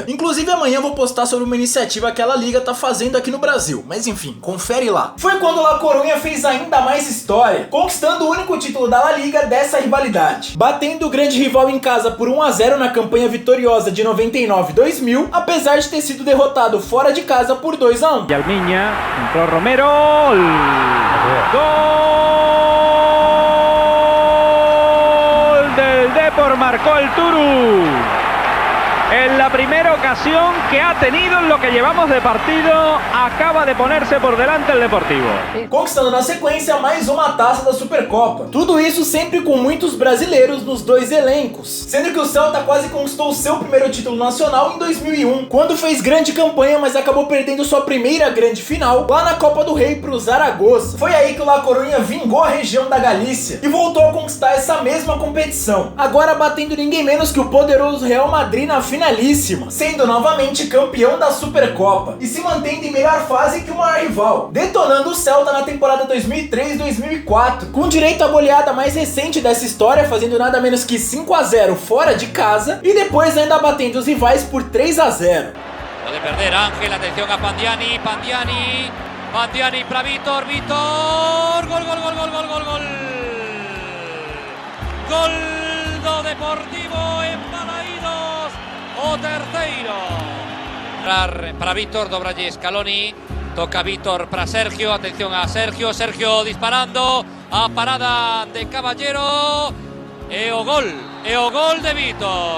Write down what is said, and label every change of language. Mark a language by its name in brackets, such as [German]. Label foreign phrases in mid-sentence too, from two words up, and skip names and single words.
[Portuguese] Inclusive amanhã eu vou postar sobre uma iniciativa que a La Liga tá fazendo aqui no Brasil, mas enfim, confere lá. Foi quando o La Coruña fez ainda mais história, conquistando o único título da La Liga dessa rivalidade, batendo o grande rival em casa por 1-0 na campanha vitoriosa de 99-2000, apesar de ter sido derrotado fora de casa por 2-1. [Spanish] Y Almiña, entró Romero, gol del Depor, marcó el Turu. En la primera ocasión que ha tenido en lo que llevamos de partido, acaba de ponerse por delante el Deportivo. [Portuguese] Conquistando na sequência mais uma taça da Supercopa. Tudo isso sempre com muitos brasileiros nos dois elencos, sendo que o Celta quase conquistou seu primeiro título nacional em 2001, quando fez grande campanha, mas acabou perdendo sua primeira grande final lá na Copa do Rei pro Zaragoza. Foi aí que o La Coruña vingou a região da Galícia e voltou a conquistar essa mesma competição, agora batendo ninguém menos que o poderoso Real Madrid na finalíssima, sendo novamente campeão da Supercopa e se mantendo em melhor fase que o maior rival, detonando o Celta na temporada 2003-2004, com direito à goleada mais recente dessa história, fazendo nada menos que 5-0 fora de casa e depois ainda batendo os rivais por 3-0. [Galician] Puede perder Ángel, atención a Pandiani, Pandiani para Vítor, gol do Deportivo en Balaídos, o terceiro. Para Vítor, dobra allí Scaloni, toca Vítor para Sergio, atención a Sergio disparando, a parada de Caballero, e o gol de Vítor.